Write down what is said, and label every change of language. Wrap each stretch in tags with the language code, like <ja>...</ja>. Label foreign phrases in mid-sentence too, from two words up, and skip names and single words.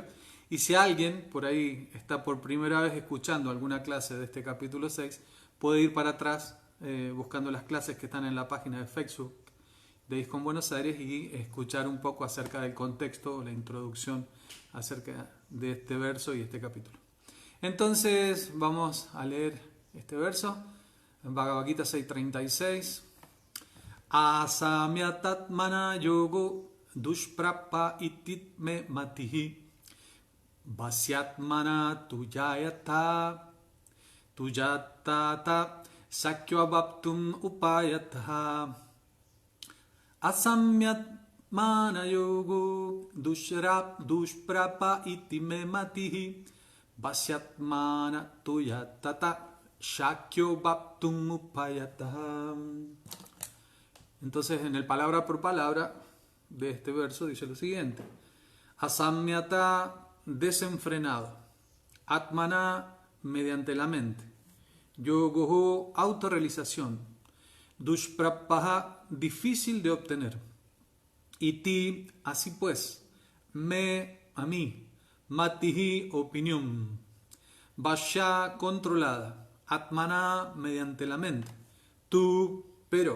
<es>Y si alguien por ahí está por primera vez escuchando alguna clase de este capítulo 6, puede ir para atrás buscando las clases que están en la página de Facebook de ISKCON Buenos Aires y escuchar un poco acerca del contexto o la introducción acerca de este verso y este capítulo. Entonces vamos a leer este verso en Bhagavad Gita 6.36.</es> <sa>Asamyatatmana yogo dushprapa ititme matihi vasyatmana tujayata sakyo abaptum upayatha. Asamyatmana yogo dushprapa itime matihi vasyatmana tuyatata shakyo baptum upayatha.</sa> <es>Entonces, en el palabra por palabra de este verso dice lo siguiente: Asamyata, desenfrenado; Atmana, mediante la mente; Yogo, autorrealización; Dushprapaha, difícil de obtener; Iti, así pues; Me, a mí; Matihi, opinión; Vasya, controlada; Atmana, mediante la mente; tú, pero.</es>